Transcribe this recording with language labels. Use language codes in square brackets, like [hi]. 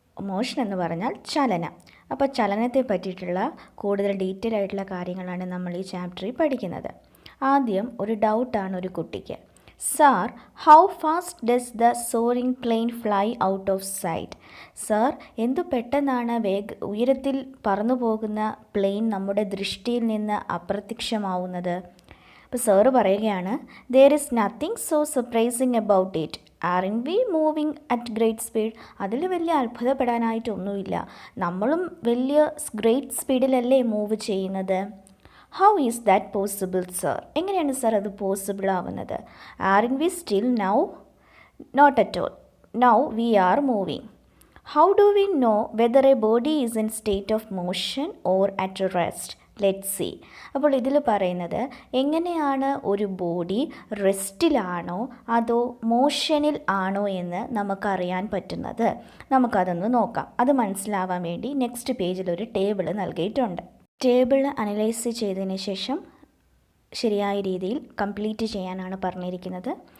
[ml] Motion എന്ന് പറഞ്ഞാൽ ചലനം. അപ്പോൾ ചലനത്തെ പറ്റിയിട്ടുള്ള കൂടുതൽ ഡീറ്റെയിൽ ആയിട്ടുള്ള കാര്യങ്ങളാണ് നമ്മൾ ഈ ചാപ്റ്ററിൽ പഠിക്കുന്നത്. ആദ്യം ഒരു ഡൗട്ടാണ് ഒരു കുട്ടിക്ക്. [en] Sir, how fast does the soaring plane fly out of sight? [ml] Sir, എന്തു പെട്ടെന്നാണ് ഉയരത്തിൽ പറന്നു പോകുന്ന പ്ലെയിൻ നമ്മുടെ ദൃഷ്ടിയിൽ നിന്ന് അപ്രത്യക്ഷമാവുന്നത്? അപ്പോൾ സാറ് പറയുകയാണ്, [en] there is nothing so surprising about it. Aren't we moving at great speed? [ml] അതിൽ വലിയ അത്ഭുതപ്പെടാനായിട്ടൊന്നുമില്ല. നമ്മളും വലിയ ഗ്രേറ്റ് സ്പീഡിലല്ലേ മൂവ് ചെയ്യുന്നത്. [en] How is that possible sir? [ml] എങ്ങനെയാണ് സാർ അത് പോസിബിൾ ആവുന്നത്? [en] Aren't we still now? Not at all. Now we are moving. How do we know whether a body is in state of motion or at rest? Let's see. [ml] അപ്പോൾ ഇതിൽ പറയുന്നത് എങ്ങനെയാണ് ഒരു body റെസ്റ്റിലാണോ അതോ മോഷനിൽ ആണോ എന്ന് നമുക്കറിയാൻ പറ്റുന്നത്. നമുക്കതൊന്ന് നോക്കാം. അത് മനസ്സിലാവാൻ വേണ്ടി നെക്സ്റ്റ് പേജിൽ ഒരു ടേബിൾ നൽകിയിട്ടുണ്ട്. ടേബിൾ അനലൈസ് ചെയ്തതിന് ശേഷം ശരിയായ രീതിയിൽ കംപ്ലീറ്റ് ചെയ്യാനാണ് പറഞ്ഞിരിക്കുന്നത്.